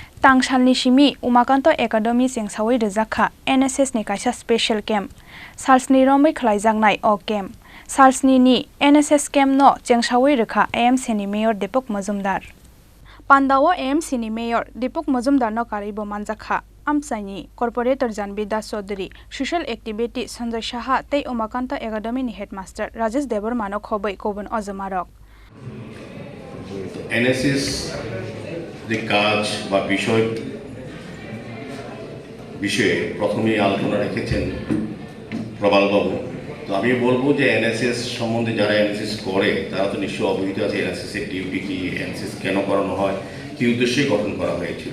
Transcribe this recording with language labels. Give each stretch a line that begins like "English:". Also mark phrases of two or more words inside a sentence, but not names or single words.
Kok Borok: Tangsalni Simi Umakanto Academy Chengsawi Rwjakha NSS ni kaisa
English: special camp
Kok Borok: Salsni romai khlaijaknai o camp Salsni ni
English: NSS camp
Kok Borok: no Chengsawi rekha AMC ni mayor Dipak Majumder Pandawo AMC ni mayor Dipak Majumder no karibo manjakha Amsaini corporator Janbi Das Chaudhary
English: social activity
Kok Borok: Sanjay Saha tei Umakanto Academy ni headmaster Rajesh Devar Manok hobai kobun ojamarok
Bangla: NSS যে কাজ বা বিষয়ে প্রথমেই আলোচনা রেখেছেন প্রবালবাবু। তো আমি বলবো যে এনএসএস সম্বন্ধে যারা এনএসএস করে তারা তো নিশ্চয়ই অবহিত আছে এনএসএস এর ডিউটি কি, এনএসএস কেন করানো হয়, কী উদ্দেশ্যে গঠন করা হয়েছিল।